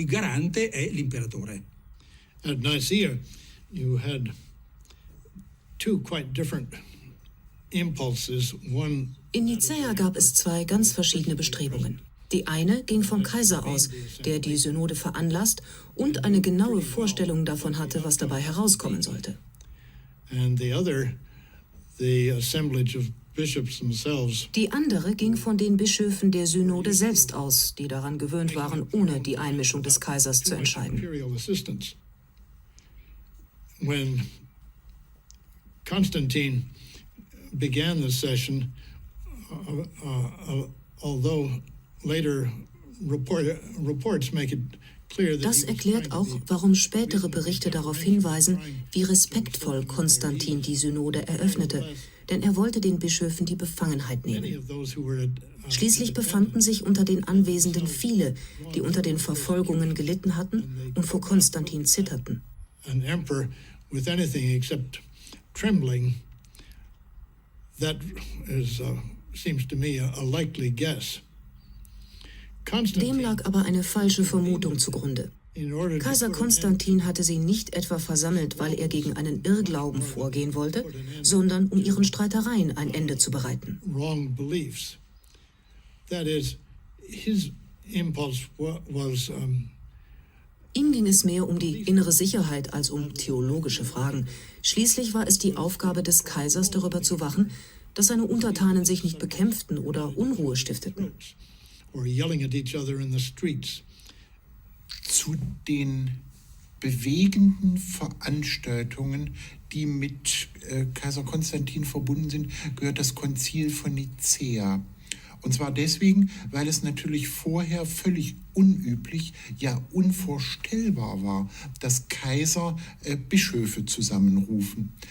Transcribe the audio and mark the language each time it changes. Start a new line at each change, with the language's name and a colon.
English: At Nicaea, you had two quite different impulses. One
German: In Nicäa gab es zwei ganz verschiedene Bestrebungen. Die eine ging vom Kaiser aus, der die Synode veranlasst und eine genaue Vorstellung davon hatte, was dabei herauskommen sollte.
English: And the other, the assemblage of bishops themselves.
German: Die andere ging von den Bischöfen der Synode selbst aus, die daran gewöhnt waren, ohne die Einmischung des Kaisers zu entscheiden.
English: When Constantine began the session, although later reports make it clear that
German: das erklärt auch, warum spätere Berichte darauf hinweisen, wie respektvoll Konstantin die Synode eröffnete, denn er wollte den Bischöfen die Befangenheit nehmen. Schließlich befanden sich unter den Anwesenden viele, die unter den Verfolgungen gelitten hatten und vor Konstantin zitterten.
English: An emperor with anything except trembling, that is seems to me a likely guess.
German: Dem lag aber eine falsche Vermutung zugrunde. Kaiser Konstantin hatte sie nicht etwa versammelt, weil er gegen einen Irrglauben vorgehen wollte, sondern um ihren Streitereien ein Ende zu bereiten.
English: Wrong beliefs. That is, his impulse was.
German: Ihm ging es mehr um die innere Sicherheit als um theologische Fragen. Schließlich war es die Aufgabe des Kaisers, darüber zu wachen, dass seine Untertanen sich nicht bekämpften oder Unruhe stifteten.
English: Or yelling at each other in the streets.
German: Zu den bewegenden Veranstaltungen, die mit Kaiser Konstantin verbunden sind, gehört das Konzil von Nicäa. Und zwar deswegen, weil es natürlich vorher völlig unüblich, ja unvorstellbar war, dass Kaiser Bischöfe zusammenrufen.